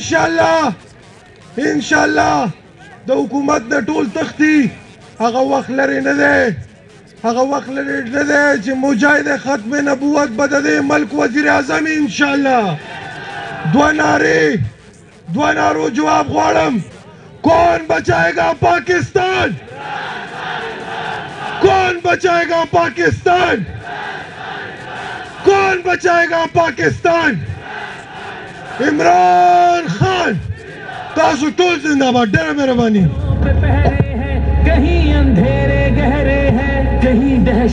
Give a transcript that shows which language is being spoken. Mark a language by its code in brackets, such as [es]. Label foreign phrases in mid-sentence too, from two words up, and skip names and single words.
[ps] انشاءالله د حکومت نه ټول تختی هغه وخت لرې نه دی هغه وخت لرې نه دی چې مجاهد ختم نبوت به د دې ملک وزیر اعظم انشاءالله دو نارو جواب غواړم [ur] کون بچائے گا پاکستان کون بچائے گا پاکستان کون بچائے گا پاکستان عمران خان [ps] تاسو ټول زنده باد ډېره مهرباني [ur] کہیں اندھیرے گہرے ہیں کہیں دہشت